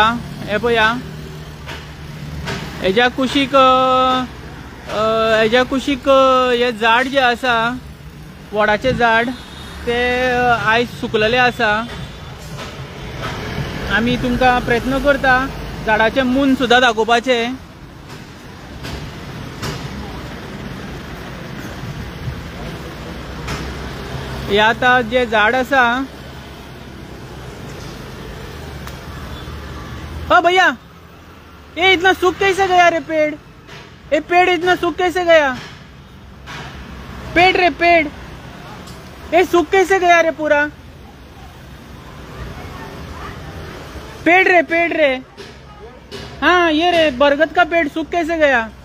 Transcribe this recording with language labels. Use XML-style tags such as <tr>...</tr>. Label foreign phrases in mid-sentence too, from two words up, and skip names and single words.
<kok>हे पळया, हेज्या कुशीक हे झाड जें आसा वडाचें झाड ते आयज सुकलेलें आसा। आमी तुमकां प्रयत्न करता झाडाचें मून सुद्दां दाखोवपाचें। हे आतां जें झाड आसा,</kok> <hi>ओ भैया ये इतना सूख कैसे गया रे पेड़? ये पेड़ इतना सूख कैसे गया? पेड़ ये सूख कैसे गया रे पूरा? पेड़ रे हाँ ये रे बरगद का पेड़ सूख कैसे गया?</hi>